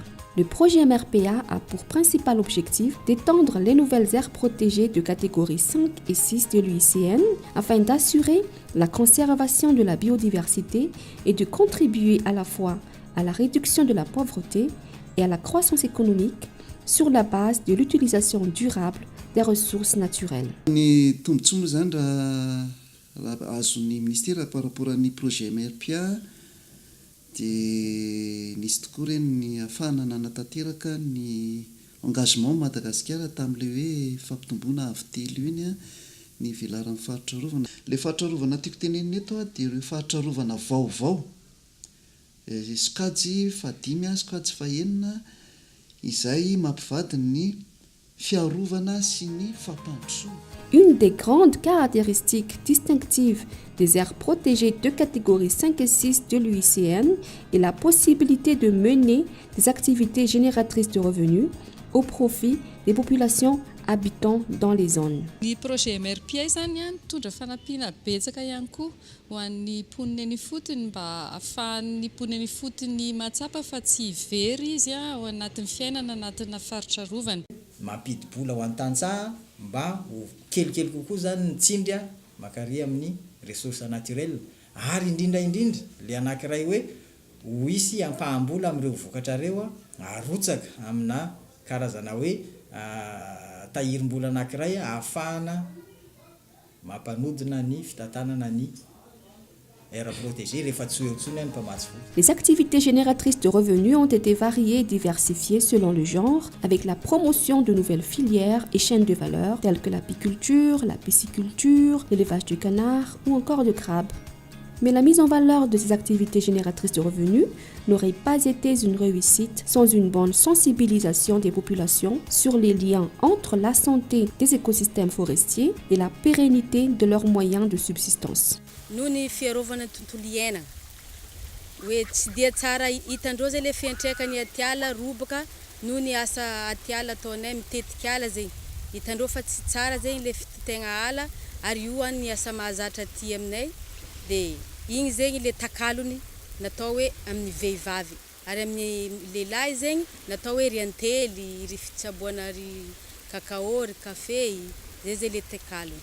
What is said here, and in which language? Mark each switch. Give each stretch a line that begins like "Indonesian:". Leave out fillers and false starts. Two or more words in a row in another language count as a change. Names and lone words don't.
French: Le projet MRPA a pour principal objectif d'étendre les nouvelles aires protégées de catégorie 5 et 6 de l'UICN afin d'assurer la conservation de la biodiversité et de contribuer à la fois à la réduction de la pauvreté et à la croissance économique sur la base de l'utilisation durable des ressources naturelles.
Malagasy: Ny tombontsoa moa zany raha azon'ny ministera
French: par rapport
Malagasy: amin'ny projet MRPA dia nisy tokoa ireny ny ahafahana nanatanteraka ny engagement Madagasikara tamin'ilay hoe fampitomboana avy telo iny ny velaran'ny faritra rovana. Ilay faritra rovana tiako tenenina eto dia ireo faritra rovana vaovao sokajy fahadimy sokajy fahenina izay mampivady ny fiarovana sy ny fampandrosoana.
French: Une des grandes caractéristiques distinctives des aires protégées de catégorie 5 et 6 de l'UICN est la possibilité de mener des activités génératrices de revenus au profit des populations habitant dans les zones.
Malagasy: Ny projet MRPA zany mitondra fanampiana betsaka ihany koa ho an'ny mponina ny fotony mba ahafahan'ny mponina ny fotony matsapa fa tsy very izy ao anatin'ny fiainana anatina faritra rovana. Mampidi-bola ho an-tantsaha mba ho kelikely kokoa zany ny tsindry makary amin'ny
French: ressources naturelles
Malagasy: ary indrindra le anankiray hoe ho isy ampahambola amin'ireo vokatra reo arotsaka amina karazana hoe tahirim-bola anankiray ahafahana mampanodina ny fitantanana ny
French: aire protégée
Malagasy: rehefa tsy ho etsony ny mpamatsy vola.
French: Les activités génératrices de revenus ont été variées et diversifiées selon le genre, avec la promotion de nouvelles filières et chaînes de valeur telles que l'apiculture, la pisciculture, l'élevage du canard ou encore de crabes. Mais la mise en valeur de ces activités génératrices de revenus n'aurait pas été une réussite sans une bonne sensibilisation des populations sur les liens entre la santé des écosystèmes forestiers et la pérennité de leurs moyens de subsistance.
Malagasy: Noho ny fiarovana ny tontolo iainana hoe tsy dia tsara hitandreo zay le fiantraikany atiala robaka noho ny asa atiala ataonay mitetika ala zay hitandreo fa tsy tsara zay le fitotena ala ary io ny asa mahazatra aty aminay dia igny zegny le takalony natao hoe amin'ny vehivavy ary amin'ny lehilahy zegny natao hoe ry antely ry fitsaboana ry kakao ry kafe zay le takalony.